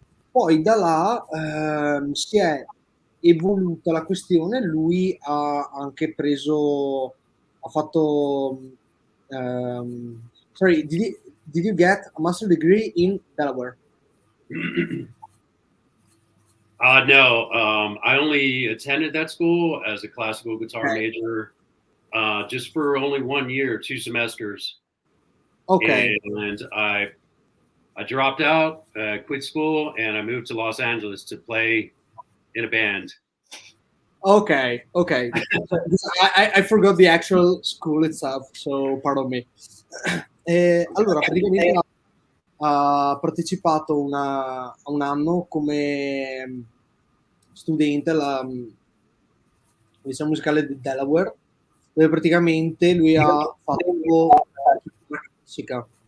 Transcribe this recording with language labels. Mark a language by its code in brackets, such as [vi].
[it] Poi da là si è evoluta la questione, lui ha anche ha fatto [en] sorry, did you get a master's degree in Delaware? No, I only attended that school as a classical guitar major, just for only 1 year, 2 semesters. Okay. And I dropped out, quit school, and I moved to Los Angeles to play in a band. Okay. I forgot the actual school itself, so pardon me. [it] Allora, praticamente ha partecipato a un anno come studente all'Università Musicale di Delaware, dove praticamente lui ha fatto classica.